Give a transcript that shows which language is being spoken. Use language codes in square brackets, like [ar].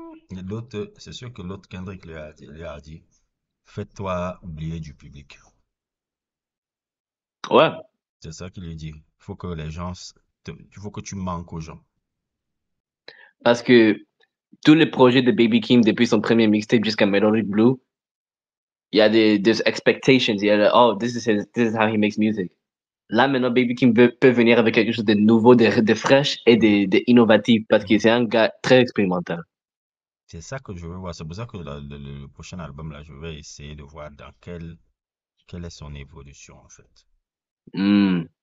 [fr] Et l'autre, c'est sûr que l'autre Kendrick lui a dit, fais-toi oublier du public. Ouais, C'est ça qu'il lui dit. Il faut que les gens, il faut que tu manques aux gens. parce que tous les projets de Baby Kim depuis son premier mixtape jusqu'à Melodic Blue, il y a des expectations. Il y a [en] oh, this is how he makes music. [fr] Là, maintenant, Baby Kim peut venir avec quelque chose de nouveau, de fraîche et de innovatif parce que c'est un gars très expérimental. C'est ça que je veux voir. C'est pour ça que le prochain album, là, je vais essayer de voir dans quelle est son évolution, en fait. Mm,